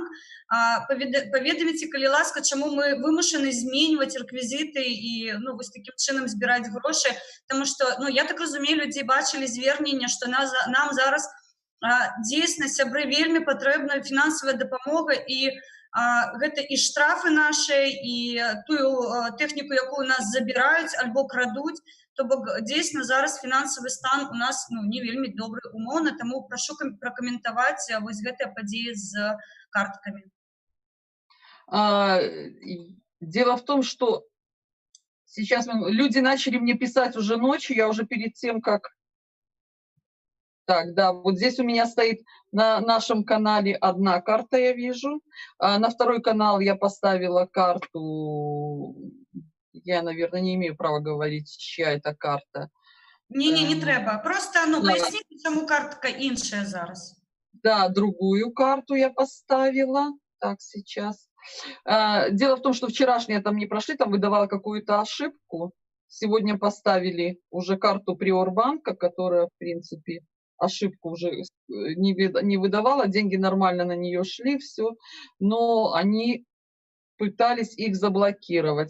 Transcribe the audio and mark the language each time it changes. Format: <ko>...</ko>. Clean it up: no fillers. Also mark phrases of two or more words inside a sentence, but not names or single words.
<be>Паведаміце, калі ласка, чаму мы вымушаны зменьваць рэквізіты і вось такім чынам збіраць грошы, таму што, я так разумею, людзі бачылі звернення, што нам зараз дзейсна, сябры, вельмі патрэбна фінансавая дапамога, і гэта і штрафы нашыя, і тую тэхніку, якую у нас забіраюць альбо крадуць. То бок дзейсна зараз фінансавы стан у нас не вельмі добры умоўна, таму прашу пракаментаваць вось гэтыя падзеі з карткамі.</be> <ru>Дело в том, что сейчас люди начали мне писать уже ночью, я уже перед тем, как... Так, да, вот здесь у меня стоит на нашем канале одна карта, я вижу. На второй канал я поставила карту. Я, наверное, не имею права говорить, чья это карта.</ru> <be>Не трэба. Просто, поясніце, чаму картка іншая зараз.</be> <ru>Да, другую карту я поставила. Так, сейчас. Дело в том, что вчерашние там не прошли, там выдавала какую-то ошибку. Сегодня поставили уже карту Приорбанка, которая, в принципе, ошибку уже не выдавала, деньги нормально на нее шли, все, но они пытались их заблокировать.</ru>